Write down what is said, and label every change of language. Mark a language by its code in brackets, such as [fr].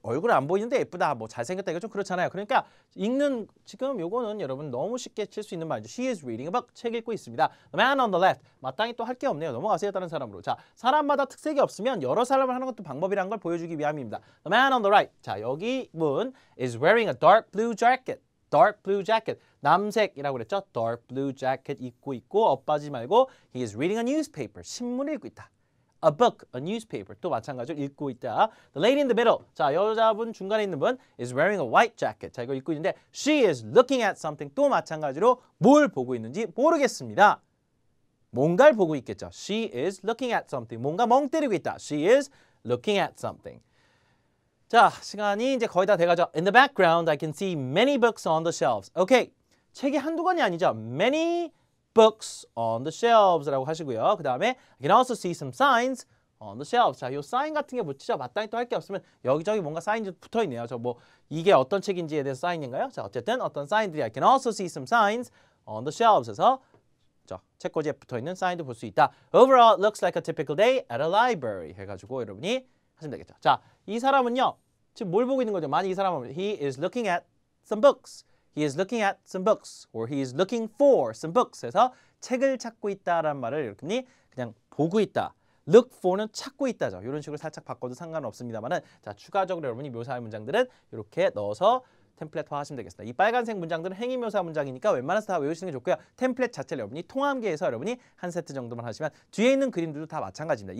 [ko] 얼굴 안 보이는데 예쁘다. 뭐 잘생겼다. 이거 좀 그렇잖아요. 그러니까 읽는 지금 요거는 여러분 너무 쉽게 칠 수 있는 말이죠. [en] She is reading a book. [ko] 책 읽고 있습니다. [en] The man on the left. [ko] 마땅히 또 할 게 없네요. 넘어가세요. 다른 사람으로. 자, 사람마다 특색이 없으면 여러 사람을 하는 것도 방법이라는 걸 보여주기 위함입니다. [en] The man on the right. [ko] 자, 여기 분 [en] is wearing a dark blue jacket. dark blue jacket. [ko] 남색이라고 그랬죠? [en] dark blue jacket [ko] 입고 있고 엇빠지지 말고 [en] he is reading a newspaper. [ko] 신문을 읽고 있다. [en] a book, a newspaper. [ko] 또 마찬가지로 읽고 있다. [en] The lady in the middle. [ko] 자, 여자분 중간에 있는 분 [en] is wearing a white jacket. [ko] 자, 이거 읽고 있는데 [en] she is looking at something. [ko] 또 마찬가지로 뭘 보고 있는지 모르겠습니다. 뭔가를 보고 있겠죠. [en] She is looking at something. [ko] 뭔가 멍 때리고 있다. [en] She is looking at something. [ko] 자, 시간이 이제 거의 다 돼가죠. [en] In the background, I can see many books on the shelves. [ko] 오케이. 책이 한두 권이 아니죠. [en] Many books on the shelves [ko] 라고 하시고요. 그 다음에 [en] I can also see some signs on the shelves. [ko] 자, 요 사인 같은 게 붙이죠. 마땅히 또 할 게 없으면 여기저기 뭔가 사인이 붙어 있네요. 저 뭐 이게 어떤 책인지에 대해서 사인인가요? 자, 어쨌든 어떤 사인들이 [en] I can also see some signs on the shelves [ko] 에서 책꽂이에 붙어있는 사인도 볼 수 있다. [en] Overall, it looks like a typical day at a library [ko] 해가지고 여러분이 하시면 되겠죠. 자, 이 사람은요. 지금 뭘 보고 있는 거죠? 만약 이 사람은 [en] He is looking at some books. He is looking at some books. Or he is looking for some books. [ko] 해서 책을 찾고 있다라는 말을 여러분이 그냥 보고 있다. Look for는 찾고 있다죠. 이런 식으로 살짝 바꿔도 상관은 없습니다만은 자, 추가적으로 여러분이 묘사할 문장들은 이렇게 넣어서 템플릿화 하시면 되겠습니다. 이 빨간색 문장들은 행위묘사 문장이니까 웬만해서 다 외우시는 게 좋고요. 템플릿 자체를 여러분이 통함기해서 여러분이 한 세트 정도만 하시면 뒤에 있는 그림들도 다 마찬가지입니다.